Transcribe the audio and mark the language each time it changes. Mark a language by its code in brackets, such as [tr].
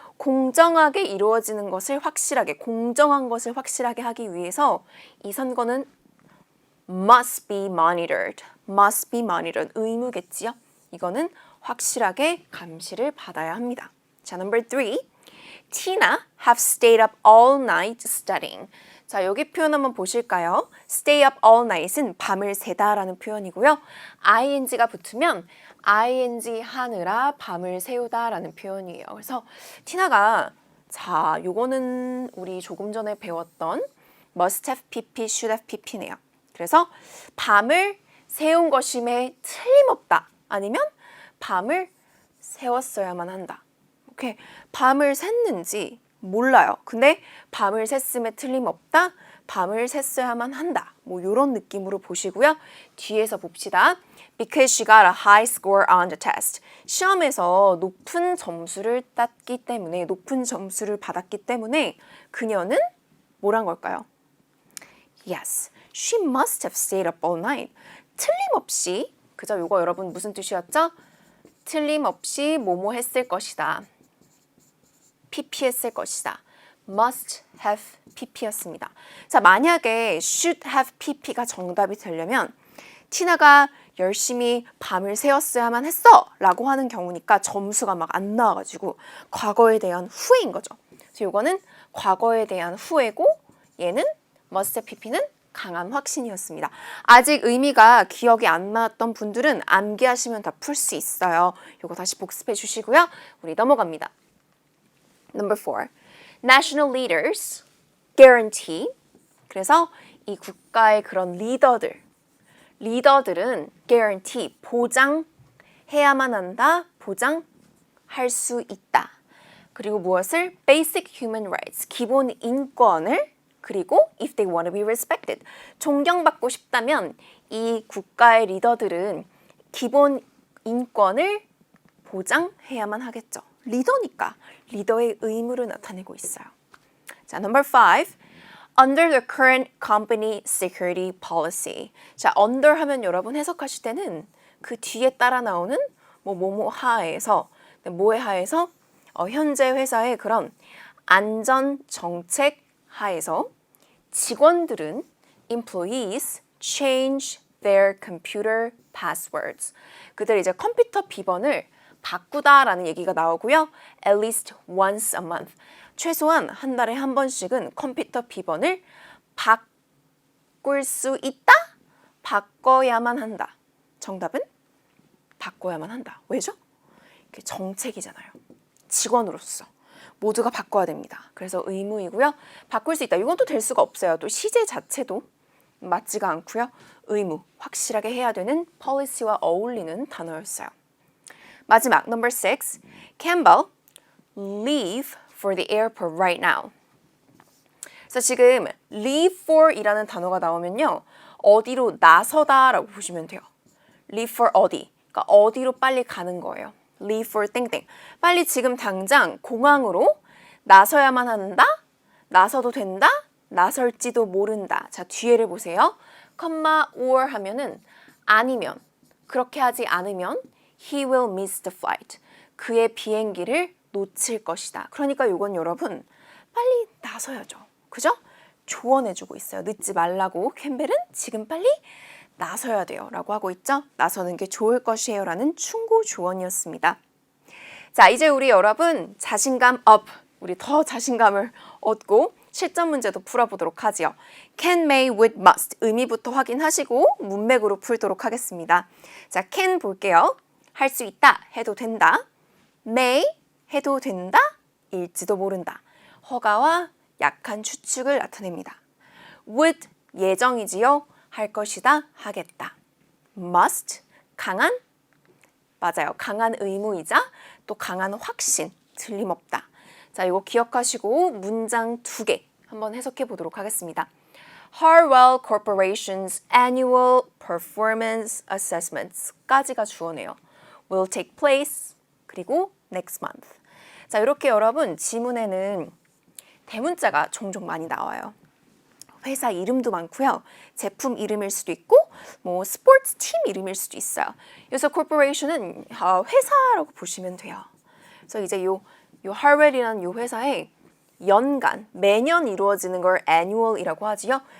[ko] 공정하게 이루어지는 것을 확실하게, 공정한 것을 확실하게 하기 위해서 이 선거는 [en] must be monitored. must be monitored. [ko] 의무겠지요? 이거는 확실하게 감시를 받아야 합니다. 자, number 3. [en] Tina have stayed up all night studying. [ko] 자, 여기 표현 한번 보실까요? [en] Stay up all night [ko] 은 밤을 새다라는 표현이고요. ing가 붙으면 ing 하느라 밤을 새우다라는 표현이에요. 그래서 티나가 자, 요거는 우리 조금 전에 배웠던 [en] must have pp, should have pp [ko] 네요. 그래서 밤을 새운 것임에 틀림없다. 아니면 밤을 새웠어야만 한다. 오케이. 밤을 샜는지 몰라요. 근데 밤을 샜음에 틀림없다. 밤을 샜어야만 한다. 뭐 이런 느낌으로 보시고요. 뒤에서 봅시다. [en] Because she got a high score on the test. [ko] 시험에서 높은 점수를 땄기 때문에, 높은 점수를 받았기 때문에 그녀는 뭐란 걸까요? [en] Yes, she must have stayed up all night. [ko] 틀림없이, 그죠? 요거 여러분 무슨 뜻이었죠? 틀림없이 뭐뭐 했을 것이다. pp 했을 것이다. [en] must have pp였습니다. [ko] 자, 만약에 should have pp가 정답이 되려면 티나가 열심히 밤을 새웠어야만 했어 라고 하는 경우니까 점수가 막 안 나와가지고 과거에 대한 후회인 거죠. 그래서 이거는 과거에 대한 후회고 얘는 [en] must have pp [ko] 는 강한 확신이었습니다. 아직 의미가 기억이 안 나왔던 분들은 암기하시면 다 풀 수 있어요. 이거 다시 복습해 주시고요. 우리 넘어갑니다. Number 4. [en] National leaders guarantee. [ko] 그래서 이 국가의 그런 리더들은 guarantee, 보장해야만 한다, 보장할 수 있다. 그리고 무엇을? [en] Basic human rights, [ko] 기본 인권을, 그리고 [en] if they want to be respected, [ko] 존경받고 싶다면 이 국가의 리더들은 기본 인권을 보장해야만 하겠죠. 리더니까 리더의 의무를 나타내고 있어요. [en] 자, number 5. Under the current company security policy. [ko] 자, under 하면 여러분 해석하실 때는 그 뒤에 따라 나오는 뭐뭐 하에서, 뭐에 하에서 현재 회사의 그런 안전 정책 하에서 직원들은 [en] employees change their computer passwords. [ko] 그들 이제 컴퓨터 비번을 바꾸다라는 얘기가 나오고요. [en] At least once a month. [ko] 최소한 한 달에 한 번씩은 컴퓨터 비번을 바꿀 수 있다? 바꿔야만 한다. 정답은 바꿔야만 한다. 왜죠? 이게 정책이잖아요. 직원으로서 모두가 바꿔야 됩니다. 그래서 의무이고요. 바꿀 수 있다. 이건 또 될 수가 없어요. 또 시제 자체도 맞지가 않고요. 의무, 확실하게 해야 되는 policy와 어울리는 단어였어요. [en] 마지막, number 6. Campbell, leave for the airport right now. [ko] 그래서 지금 leave for 이라는 단어가 나오면요. 어디로 나서다라고 보시면 돼요. [en] leave for 어디. [ko] 그러니까 어디로 빨리 가는 거예요. [en] leave for 땡땡. [ko] 빨리 지금 당장 공항으로 나서야만 한다. 나서도 된다. 나설지도 모른다. 자, 뒤에를 보세요. [en] comma or [ko] 하면은 아니면, 그렇게 하지 않으면 [en] he will miss the flight. [ko] 그의 비행기를 놓칠 것이다. 그러니까 이건 여러분 빨리 나서야죠. 그죠? 조언해주고 있어요. 늦지 말라고. 캠벨은 지금 빨리 나서야 돼요. 라고 하고 있죠. 나서는 게 좋을 것이에요. 라는 충고 조언이었습니다. 자, 이제 우리 여러분 자신감 업. 우리 더 자신감을 얻고 실전 문제도 풀어보도록 하지요. [en] can, may, would, must. [ko] 의미부터 확인하시고 문맥으로 풀도록 하겠습니다. 자, can 볼게요. 할 수 있다. 해도 된다. may. 해도 된다. 일지도 모른다. 허가와 약한 추측을 나타냅니다. would. 예정이지요. 할 것이다. 하겠다. must. 강한. 맞아요. 강한 의무이자 또 강한 확신. 틀림없다. 자, 이거 기억하시고 문장 2개 한번 해석해 보도록 하겠습니다. [en] Harwell Corporation's annual performance assessments까지가 [ko] 주어네요. [en] will take place [ko] 그리고 [en] next month. [ko] 자, 이렇게 여러분 지문에는 대문자가 종종 많이 나와요. 회사 이름도 많고요. 제품 이름일 수도 있고 뭐 스포츠 팀 이름일 수도 있어요. 그래서 corporation은 회사라고 보시면 돼요. 그래서 이제 요 Harwell이라는 요 회사에 연간, 매년 이루어지는 걸 annual이라고 하지요.